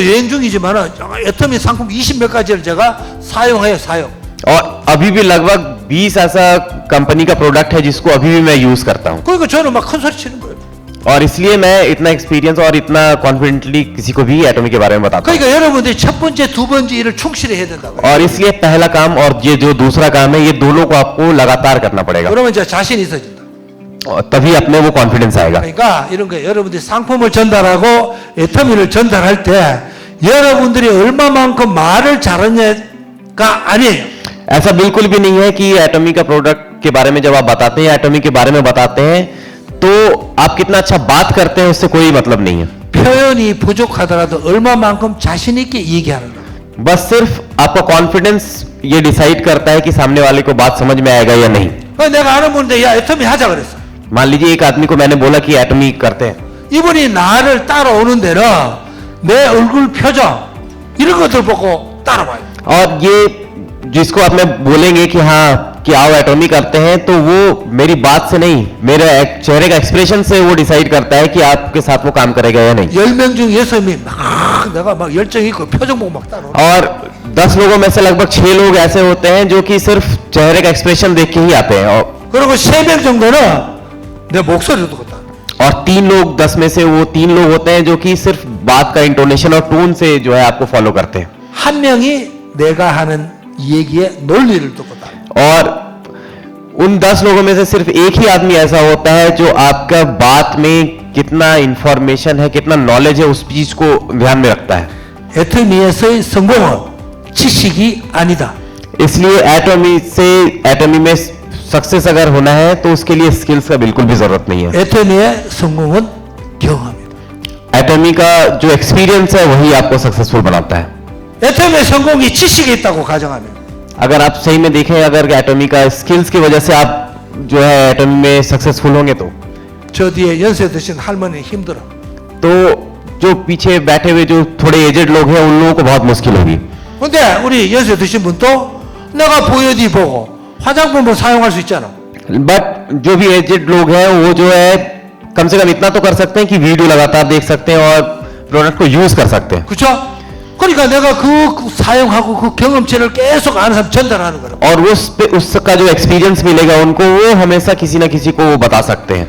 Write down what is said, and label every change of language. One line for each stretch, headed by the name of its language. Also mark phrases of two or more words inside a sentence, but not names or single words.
Korean: 지금도 여행 중이지만 애터미 상품 20몇 가지를 제가 사용해요, 사용.
Hindi: और अभी भी लगभग 20 ऐसा कंपनी का प्रोडक्ट है जिसको अभी भी मैं यूज करता हूँ।
Korean: 그러니까 저는 막 큰 소리 치는 거예요.
Hindi: और इसलिए मैं इतना एक्सपीरियंस और इतना कॉन्फिडेंटली किसी को भी एटॉमी के बारे में बताता हूँ।
Korean: 그러니까 여러분들이 첫 번째, 두 번째 일을 충실히 해야 된다고.
Hindi: और इसलिए पहला काम और ये जो दूसरा काम है, ये दोनों को आपको लगातार करना पड़ेगा,
Korean: 그러면 이제 자신이 있어진다.
Hindi: और तभी अपने वो कॉन्फिडेंस आएगा।
Korean: 그러니까 이런 거예요. 여러분들이 상품을 전달하고 애터미를 전달할 때 여러분들이 얼마만큼 말을 잘하냐가 아니에요.
Hindi: ऐसा बिल्कुल भी नहीं है कि एटॉमी का प्रोडक्ट के बारे में जब आप बताते हैं, एटॉमी के बारे में बताते हैं, तो आप कितना अच्छा बात करते हैं उससे कोई मतलब नहीं है।
Korean: 표현이 부족하더라도 얼마만큼 자신 있게 얘기하는가.
Hindi: बस सिर्फ आपका कॉन्फिडेंस ये डिसाइड करता है कि सामने वाले को बात समझ में आएगा या नहीं।
Korean: 내가 아는 분인데 야 애터미 하자 그랬어.
Hindi: मान लीजिए एक आदमी को मैंने बोला कि एटॉमी करते हैं,
Korean: 이분이 나를 따라오는 데는 내 얼굴 표정 이런 것들 보고 따라와요.
Hindi: और ये जिसको आप में बोलेंगे कि हाँ कि आओ एटॉमी करते हैं, तो वो मेरी बात से नहीं, मेरे चेहरे का एक्सप्रेशन से वो डिसाइड करता है कि आपके साथ वो काम करेगा या नहीं।
Korean: 10명 중 6명이 막 내가 막 열정 있고 표정 보고 막 따라오는.
Hindi: और 10 लोगों में से लगभग 6 लोग ऐसे होते हैं जो कि सिर्फ चेहरे का एक्सप्रेशन देख के ही आते हैं,
Korean: 그리고 3명 정도는 내 목소리를 듣고 따라.
Hindi: और 3 लोग 10 में से वो 3 लोग होते हैं जो कि सिर्फ बात का इंटोनेशन और टोन से जो है आपको फॉलो करते हैं।
Korean: 한 명이 내가 하는 얘기의 논리를 듣고 따라.
Hindi: और उन 10 लोगों में से सिर्फ एक ही आदमी ऐसा होता है जो आपका बात में कितना इंफॉर्मेशन है, कितना नॉलेज है, उस चीज को ध्यान में रखता है।
Korean: 애터미에서의 성공은 지식이 아니다.
Hindi: इसलिए एटॉमी में सक्सेस अगर होना है तो उसके लिए स्किल्स का बिल्कुल भी जरूरत नहीं है।
Korean: 애터미의 성공은 경험이다.
Hindi: एटॉमी का जो एक्सपीरियंस है वही आपको सक्सेसफुल बनाता है।
Korean: 애터미의 성공이 지식이 있다고 가정하면
Hindi: अगर आप सही में देखें, अगर एटॉमी का स्किल्स की वजह से आप जो है एटॉमी में सक्सेसफुल होंगे
Korean: 저 뒤에 연세 드신 할머니 힘들어.
Hindi: तो जो पीछे बैठे हुए जो थोड़े एजेड लोग हैं उन लोगों को बहुत मुश्किल होगी।
Korean: 근데 우리 연세 드신 분도 내가 VOD 보고 화장품을 사용할 수 있잖아.
Hindi: बट जो भी एजेड लोग हैं वो जो है कम से कम इतना तो कर सकते हैं कि वीडियो लगातार देख सकते हैं और प्रोडक्ट को यूज कर सकते हैं।
Korean: 그렇죠? 그러니까 내가 그 사용하고 그 경험치를 계속 아는 사람 전달하는 거라.
Hindi: और उसका जो एक्सपीरियंस मिलेगा उनको, वो हमेशा किसी ना किसी को वो बता सकते हैं।